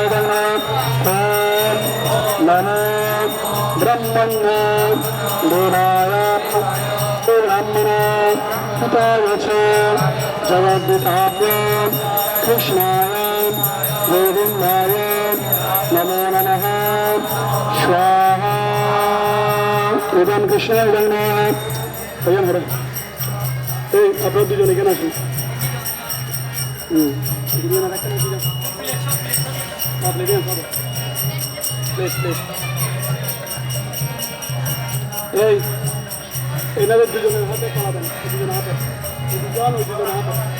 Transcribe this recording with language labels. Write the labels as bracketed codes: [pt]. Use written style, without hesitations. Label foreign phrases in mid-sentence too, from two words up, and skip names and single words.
[sa] इदं नमः ओम नमो ब्रह्मण्य देवाय गो ब्रह्मण पिताय च जगद्दूताय कृष्णाय गोविन्दाय नमो नमः स्वाहा इदं कृष्णाय इदं नमः भजन हरे [bn] এই আপনারা দুজন এখানে আসুন দুজন রাখতে না দুজন আপনি দেন সব প্লিজ প্লিজ এই এনাদের দুজনের হাতে কলা দেন দুজনের হাতে দুজন ওই দুজনের হাতে